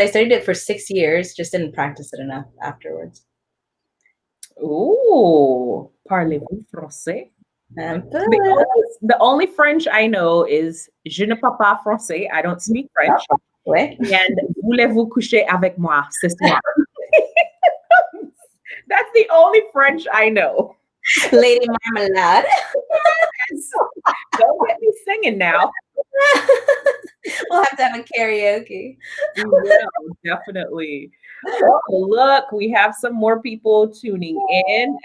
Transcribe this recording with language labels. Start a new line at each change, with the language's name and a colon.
English: I studied it for 6 years, just didn't practice it enough afterwards. Oh,
French: parlez-vous français?
English: The only French I know is
French: je ne parle pas français.
English: I don't speak French.
French: And voulez-vous coucher avec moi ce soir?
English: That's the only French I know. Lady Marmalade. Don't get me singing now. We'll have to have a karaoke. We will, definitely. Oh, look, we have some more people tuning in.